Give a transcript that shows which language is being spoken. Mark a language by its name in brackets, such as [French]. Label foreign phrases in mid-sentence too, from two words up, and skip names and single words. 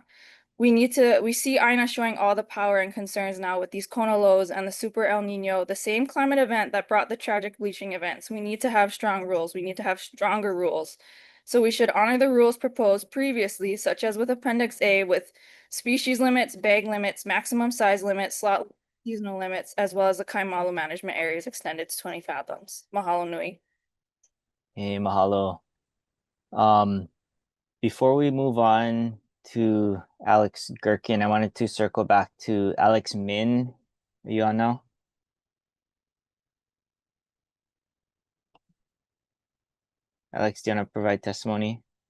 [English] We see Aina showing all the power and concerns now with these kona lows and the super El Nino, the same climate event that brought the tragic bleaching events. We need to have strong rules. We need to have stronger rules. So we should honor the rules proposed previously, such as with Appendix A, with species limits, bag limits, maximum size limits, slot seasonal limits, as well as the Kaimalu management areas extended to 20 fathoms. [Hawaiian] Mahalo nui. [English] Hey, mahalo. Before we move on to Alex Gherkin, I wanted to circle back to Alex Min. Are you on now? Alex, do you want to provide testimony?